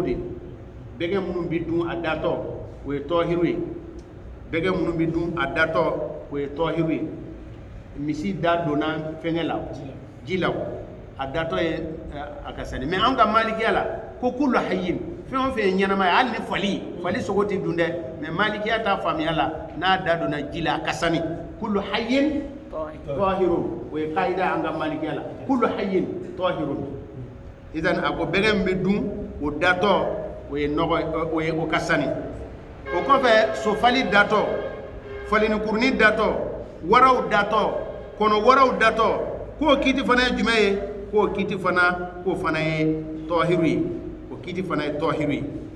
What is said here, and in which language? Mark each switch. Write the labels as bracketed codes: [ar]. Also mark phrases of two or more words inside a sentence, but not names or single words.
[bm] de bɛgɛ minnu bɛ dun a datɔ o ye tɔhiru ye bɛgɛ minnu bɛ dun a datɔ o ye tɔhiru ye misi da donna fɛngɛ la ji la a datɔ ye a ka sani mais an ka malikiya la ko [ar] kullu hayyin [bm] fɛn o fɛn ye ɲɛnama ye hali ni fali sogo tɛ dun dɛ mais malikiya t'a faamuya la n'a da donna ji la a ka sani [ar] kullu hayyin tɔhirun [bm] o ye kaida an ka malikiya la [ar] kullu hayyin tɔhirun idan [bm] a ko bɛgɛ min bɛ dun o datɔ o ye nɔgɔ o ye o ka sani o kɔfɛ sofali datɔ falinikuruni datɔ waraw datɔ kɔnɔ waraw datɔ k'o kiiti fana ye jumɛn ye k'o kiiti fana k'o fana ye tɔhiru ye o kiiti fana ye tɔhiru ye